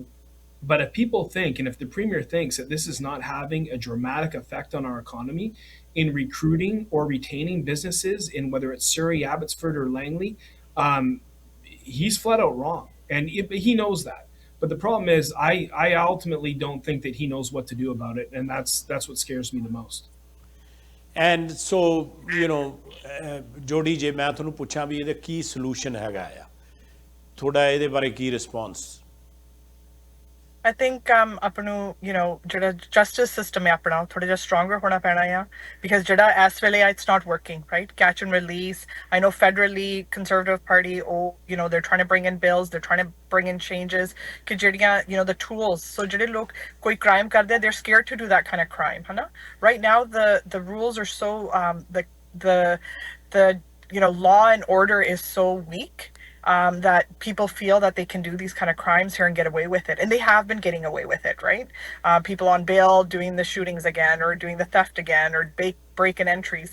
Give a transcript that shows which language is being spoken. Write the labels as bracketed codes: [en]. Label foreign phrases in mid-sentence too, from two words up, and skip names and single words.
[en] But if people think, and if the premier thinks that this is not having a dramatic effect on our economy in recruiting or retaining businesses in whether it's Surrey, Abbotsford, or Langley, he's flat out wrong. And he knows that. But the problem is, I ultimately don't think that he knows what to do about it. And that's what scares me the most. And so, Jody, [pa] ਜੇ ਮੈਂ ਤੁਹਾਨੂੰ ਪੁੱਛਾਂ ਵੀ ਇਹਦਾ ਕੀ solution ਹੈਗਾ ਆ, ਥੋੜਾ ਇਹਦੇ ਬਾਰੇ ਕੀ response? [en] I think [pa] ਆਪਣਾ ਜਿਹੜਾ [en] justice system [pa] ਹੈ ਆਪਣਾ ਥੋੜ੍ਹਾ ਜਾ stronger ਹੋਣਾ ਪੈਣਾ ਆ, because ਜਿਹੜਾ ਇਸ ਵੇਲੇ [en] it's not working, right? Catch and release. I know federally Conservative Party, they're trying to bring in bills, they're trying to bring in changes [pa] ਕਿ ਜਿਹੜੀਆਂ [en] the tools, so [pa] ਜਿਹੜੇ ਲੋਕ ਕੋਈ crime ਕਰਦੇ, [en] they're scared to do that kind of crime, [pa] ਹੈ ਨਾ? [en] Right now the rules are so the law and order is so weak, that people feel that they can do these kind of crimes here and get away with it. And they have been getting away with it, right? People on bail doing the shootings again, or doing the theft again, or break and entries.